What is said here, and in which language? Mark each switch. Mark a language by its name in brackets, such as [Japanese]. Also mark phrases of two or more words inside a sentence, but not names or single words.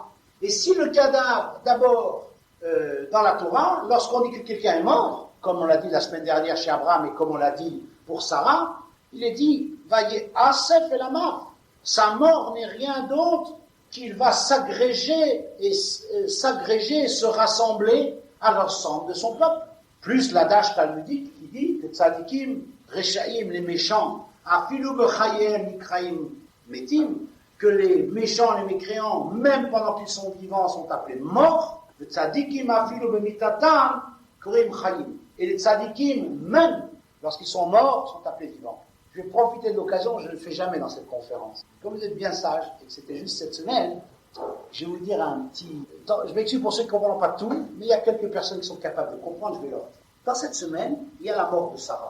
[French] Et si le cadavre, d'abord, dans la Torah, lorsqu'on dit que quelqu'un est mort, comme on l'a dit la semaine dernière chez Abraham et comme on l'a dit pour Sarah, il est dit, [Hebrew] ויאסף [French] et la mort. Sa mort n'est rien d'autre qu'il va s'agréger et se rassembler à l'ensemble de son peuple. Plus l'adage talmudique qui dit que [Hebrew] צדיקים, רשעים, [French] les méchants, [Hebrew] אפילו בחייהם נקראים מתים, [French] que les méchants, les mécréants, même pendant qu'ils sont vivants, sont appelés morts. [Hebrew] ו צדיקים אפילו במיתתם קרויים חיים. [French] Et les tzadikim, même lorsqu'ils sont morts, sont appelés vivants. Je vais profiter de l'occasion, je ne le fais jamais dans cette conférence. Comme vous êtes bien sage et que c'était juste cette semaine, je vais vous dire un petit... Je m'excuse pour ceux qui ne comprennent pas tout, mais il y a quelques personnes qui sont capables de comprendre, je vais leur dire. Dans cette semaine, il y a la mort de Sarah.